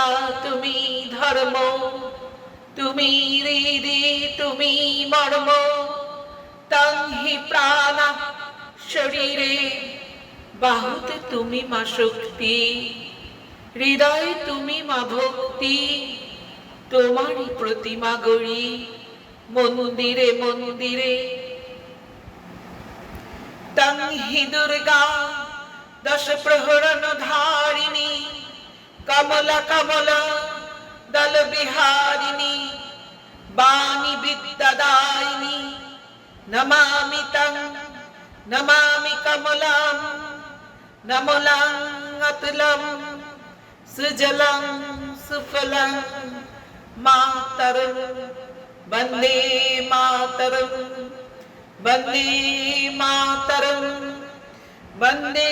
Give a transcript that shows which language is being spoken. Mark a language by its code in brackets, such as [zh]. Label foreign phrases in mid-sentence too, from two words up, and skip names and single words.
[bn] তুমি ধর্ম তুমি হৃদি তুমি মর্ম [sa] তং হি [bn] প্রাণ শরীরে বাহুতে তুমি মা শক্তি হৃদয়ে তুমি মা ভক্তি তোমারই প্রতিমা গড়ি মন্দিরে মন্দিরে [sa] তং হি দুর্গা দশ প্রহরণ ধারিণী কমলা কমলা দল বিহারিণী বাণী বিদ্যাদায়িনী नमामि तं नमामि कमलं नमलं अतुलं सुजलं सुफलं मातरं वन्दे मातरं वन्दे मातरं वन्दे